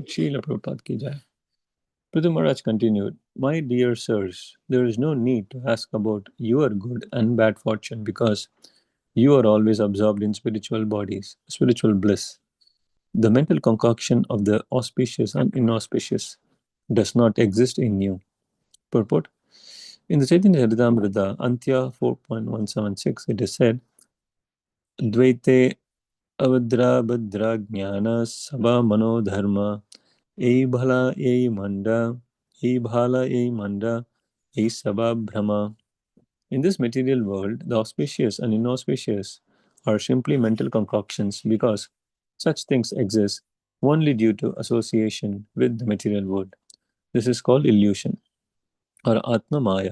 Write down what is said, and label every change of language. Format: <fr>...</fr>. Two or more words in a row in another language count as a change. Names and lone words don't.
<hi>श्रील प्रभुपाद की जय.</hi> <en>Prithu Maharaj continued, my dear sirs, there is no need to ask about your good and bad fortune because you are always absorbed in spiritual bodies, spiritual bliss. The mental concoction of the auspicious and inauspicious does not exist in you. Purport. In the Chaitanya Charitamrita, Antya 4.176, it is said,</en> <bn>দ্বৈতে অভদ্র ভদ্র জ্ঞান সভা মনো ধর্ম এই ভাল এই মন্দ এই ভাল এই মন্দ এই সভা ব্রহ্ম.</bn> <en>In this material world, the auspicious and inauspicious are simply mental concoctions because such things exist only due to association with the material world. This is called illusion or Atma Maya.</en>